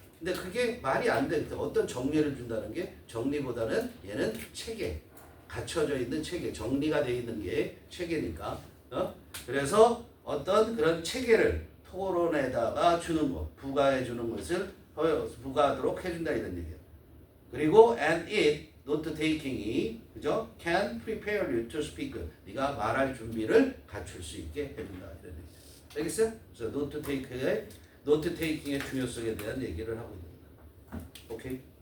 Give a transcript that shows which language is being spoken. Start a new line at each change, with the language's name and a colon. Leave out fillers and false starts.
Korean: 근데 그게 말이 안 돼. 어떤 정리를 준다는 게 정리보다는 얘는 체계, 갖춰져 있는 체계, 정리가 되어 있는 게 체계니까. 그래서 어떤 그런 체계를 토론에다가 주는 것, 부과해 주는 것을 부과하도록 해준다 이런 얘기예요. 그리고
English: and it note taking이 그죠? can prepare you to speak.
Korean: 네가 말할 준비를 갖출 수 있게 해준다 이런 얘기. 알겠어요? 그래서 note taking의 중요성에 대한 얘기를 하고 있습니다. 오케이.